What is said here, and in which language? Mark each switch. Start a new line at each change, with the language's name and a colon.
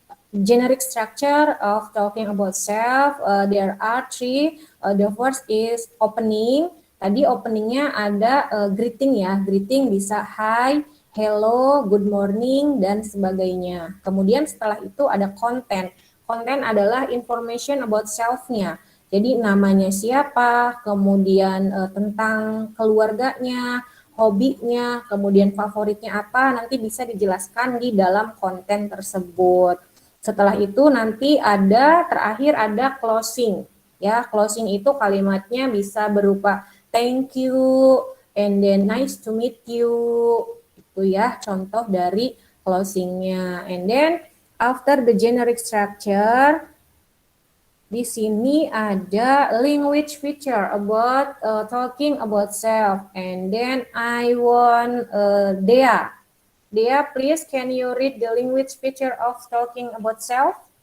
English: Generic structure of talking about self, there are three. The first is opening.
Indonesian: Tadi openingnya ada greeting ya. Greeting bisa hi, hello, good morning, dan sebagainya. Kemudian setelah itu ada content. Content adalah information about self-nya. Jadi namanya siapa, kemudian tentang keluarganya, hobinya, kemudian favoritnya apa, nanti bisa dijelaskan di dalam konten tersebut. Setelah itu nanti terakhir ada closing. Ya, closing itu kalimatnya bisa berupa
English: thank you and then nice to meet you.
Indonesian: Itu ya contoh dari closingnya.
English: And then after the generic structure,
Indonesian: di sini ada
English: language feature about talking about self, and then I want Dea. Dea, please can you read the language feature of talking about self?